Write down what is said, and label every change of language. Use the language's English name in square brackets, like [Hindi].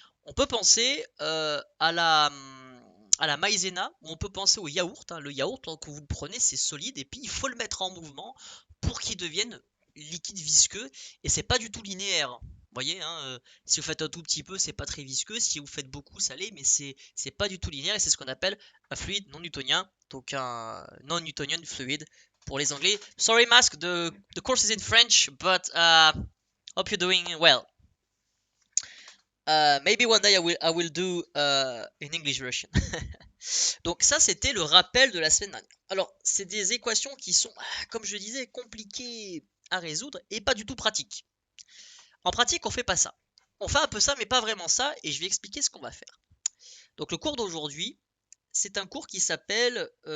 [French] On peut penser à la maïzena, ou on peut penser au yaourt, hein. Le yaourt, quand vous le prenez, c'est solide, et puis il faut le mettre en mouvement pour qu'il devienne liquide visqueux, et c'est pas du tout linéaire. Vous voyez, hein, si vous faites un tout petit peu, c'est pas très visqueux, si vous faites beaucoup, ça l'est, mais c'est pas du tout linéaire, et c'est ce qu'on appelle un fluide non newtonien, donc un non-newtonian fluid pour les anglais. [English] Sorry, Mask, the course is in French, but hope you're doing well. Maybe one day I will do an English version. [French] Donc ça, c'était le rappel de la semaine dernière. Alors, c'est des équations qui sont, comme je disais, compliquées à résoudre et pas du tout pratiques. En pratique, on fait pas ça. On fait un peu ça, mais pas vraiment ça, et je vais expliquer ce qu'on va faire. Donc le cours d'aujourd'hui, c'est un cours qui s'appelle...